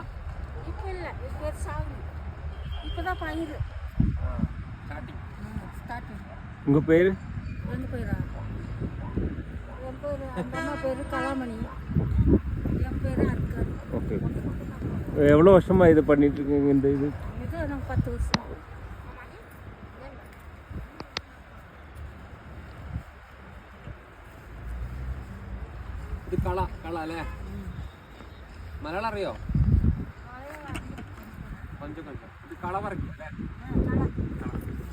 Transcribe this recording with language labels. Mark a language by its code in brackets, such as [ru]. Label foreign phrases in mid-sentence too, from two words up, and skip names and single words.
[ta] இப்போ இல்லை, இப்போ சாகுது. இப்போதான் பயிர் ஸ்டார்டிங். உங்கள் பேர்? எங்கள் பேரா? என் பேர் அந்த அம்மா பேர் கலாமணி, என் பேர் அர்க்கர். ஓகே. எவ்வளோ வருஷமாக இது பண்ணிட்டு இருக்கீங்க இந்த இது? இது எனக்கு 10 வருஷம். [ml] ഇത് കള അല്ലേ? മലയാളം അറിയോ? കൊഞ്ചം ഇത് കള പറിക്കും അല്ലേ?